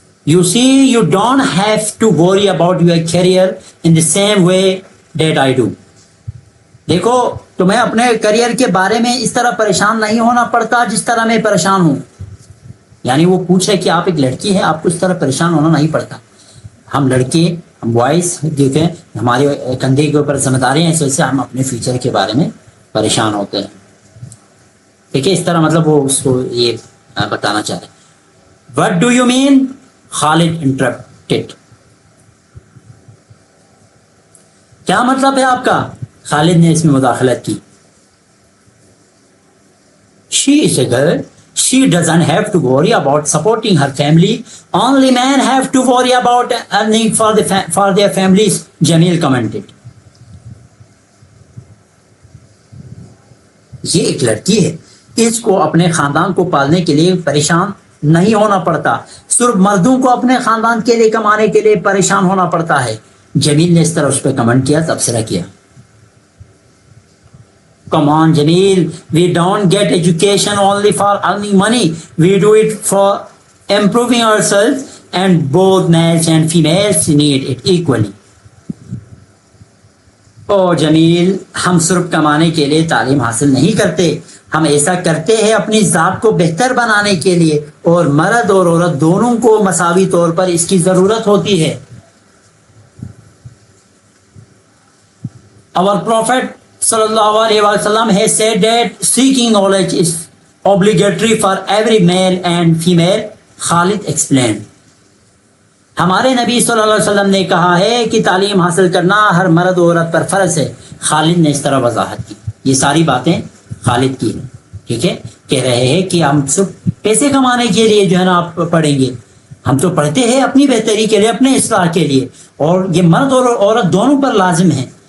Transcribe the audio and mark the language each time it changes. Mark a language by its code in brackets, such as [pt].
[en] You see, you don't have to worry about your career in the same way that I do. [ur] دیکھو, تمہیں اپنے career کے بارے میں اس طرح پریشان نہیں ہونا پڑتا جس طرح میں پریشان ہوں. یعنی وہ پوچھے کہ آپ ایک لڑکی ہیں, آپ کو اس طرح پریشان ہونا نہیں پڑتا. ہم لڑکے, ہم بوائز دیکھیں, ہمارے کندھے کے اوپر ذمہ داری ہیں, اس وجہ سے ہم اپنے فیوچر کے بارے میں پریشان ہوتے ہیں. ٹھیک ہے, اس طرح مطلب وہ اس کو یہ بتانا چاہتے ہیں. [en] What do you mean? Khalid interrupted. [ur] کیا مطلب ہے آپ کا, خالد نے اس میں مداخلت کی. [en] She is a girl. She doesn't have to worry about supporting her family. Only men have to worry about earning for their families, Jamil commented. [ur] یہ ایک لڑکی ہے, اس کو اپنے خاندان کو پالنے کے لیے پریشان نہیں ہونا پڑتا, صرف مردوں کو اپنے خاندان کے لیے کمانے کے لیے پریشان ہونا پڑتا ہے. جمیل نے اس طرح اس پہ کمنٹ کیا, تبصرہ کیا. [en] Come on, Jamil. We don't get education only for earning money. We do it for improving ourselves, and both males and females need it equally. [ur] Oh, Jamil, ہم صرف کمانے کے لیے تعلیم حاصل نہیں کرتے, ہم ایسا کرتے ہیں اپنی ذات کو بہتر بنانے کے لیے, اور مرد اور عورت دونوں کو مساوی طور پر اس کی ضرورت ہوتی ہے. [en] Our Prophet sallallahu alaihi wasallam has said that seeking knowledge is obligatory for every male and female. Khalid explained. [ur] ہمارے نبی صلی اللہ علیہ وسلم نے کہا ہے کہ تعلیم حاصل کرنا ہر مرد و عورت پر فرض ہے. خالد نے اس طرح وضاحت کی. یہ ساری باتیں خالد کی ہیں, ٹھیک ہے. کہہ رہے ہیں کہ ہم صرف پیسے کمانے کے لیے جو ہے نا آپ پڑھیں گے, ہم تو پڑھتے ہیں اپنی بہتری کے لیے, اپنے اصلاح کے لیے, اور یہ مرد اور عورت دونوں پر لازم ہے.